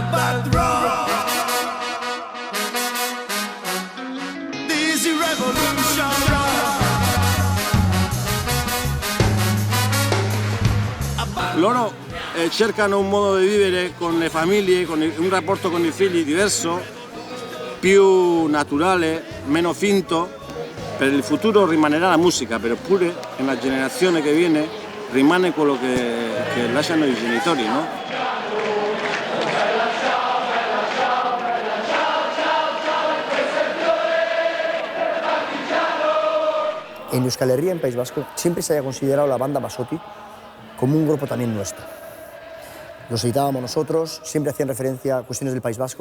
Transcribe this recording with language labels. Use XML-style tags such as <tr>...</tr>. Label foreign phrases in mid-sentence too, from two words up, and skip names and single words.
<it>Loro cercano un modo di vivere con le famiglie, con un rapporto con i figli diverso, più naturale, meno finto. Per il futuro rimanerà la musica, però pure nella generazione che viene rimane quello che lasciano i genitori, no?</it> <es>En Euskal Herria, en País Vasco, siempre se haya considerado la banda Basotti como un grupo también nuestro. Los editábamos nosotros, siempre hacían referencia a cuestiones del País Vasco.</es>